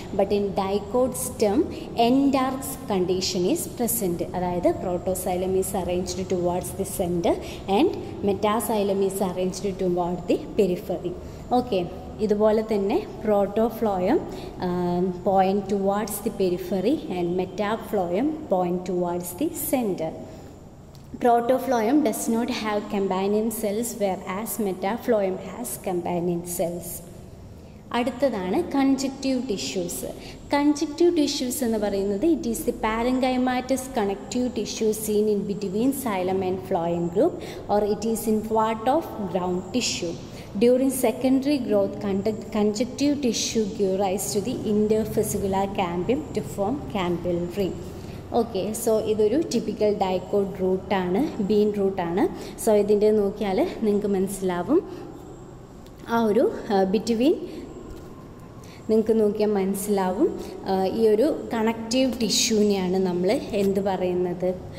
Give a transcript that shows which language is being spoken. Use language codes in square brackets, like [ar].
[en] But in dicot stem endarch condition is present, അതായത് protoxylem is arranged towards the centre and metaxylem is arranged toward the periphery. Okay, ഇതുപോലെ തന്നെ protophloem point towards the periphery and metaphloem point towards the centre. Protoploem does not have companion cells, whereas metaploem has companion cells. [ml] അടുത്തതാണ് conjunctive tissues. Conjunctive tissues എന്ന് പറയുന്നത് [en] It is the parenchymatous connective tissue seen in between xylem and phloem group or it is in part of ground tissue. During secondary growth, conjunctive tissue gives rise to the interfascicular cambium to form cambial ring. [ml] Okay, so ഇതൊരു typical dicot റൂട്ടാണ്, been റൂട്ടാണ്. So ഇതിൻ്റെ നോക്കിയാൽ നിങ്ങൾക്ക് മനസ്സിലാവും, ആ ഒരു between നിങ്ങൾക്ക് നോക്കിയാൽ മനസ്സിലാവും, ഈ ഒരു കണക്റ്റീവ് ടിഷ്യൂവിനെയാണ് നമ്മൾ എന്ത് പറയുന്നത്?